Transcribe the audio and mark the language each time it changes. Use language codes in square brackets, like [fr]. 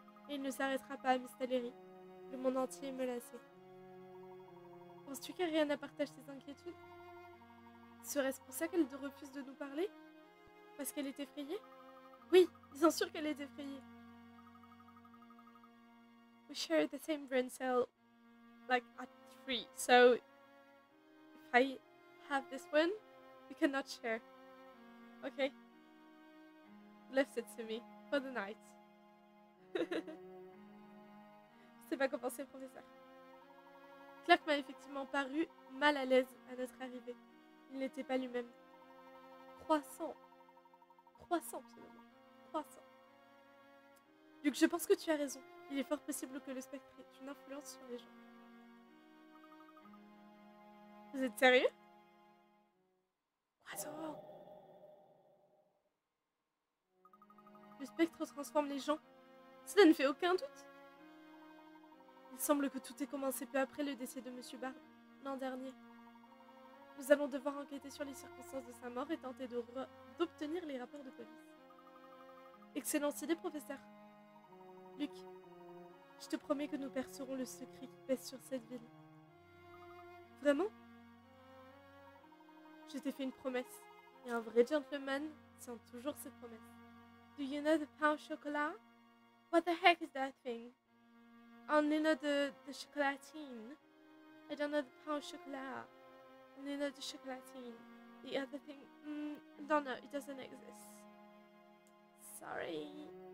[fr] Et il ne s'arrêtera pas à Miss Tallery. Le monde entier est menacé. Penses-tu qu'Ariana partage tes inquiétudes? Serait-ce pour ça qu'elle refuse de nous parler? Parce qu'elle est effrayée? Oui, bien sûr qu'elle est effrayée. [en] We share the same brain cell, like at 3, so if I have this one, we cannot share. Okay? Left it to me for the night. [fr] Je sais pas quoi penser, professeur. Clark m'a effectivement paru mal à l'aise à notre arrivée. Il n'était pas lui-même. Croissant, absolument. Croissant. Luc, je pense que tu as raison. Il est fort possible que le spectre ait une influence sur les gens. Vous êtes sérieux? Croissant. Le spectre transforme les gens. Cela ne fait aucun doute. Il semble que tout ait commencé peu après le décès de Monsieur Bard, l'an dernier. Nous allons devoir enquêter sur les circonstances de sa mort et tenter d'obtenir les rapports de police. Excellente idée, professeur. Luc, je te promets que nous percerons le secret qui pèse sur cette ville. Vraiment? Je t'ai fait une promesse, et un vrai gentleman tient toujours ses promesses. [en] Do you know the pain au chocolat? What the heck is that thing? I only know the chocolatine. I don't know the pain au chocolat. I only know the chocolatine. The other thing, don't know, it doesn't exist. Sorry.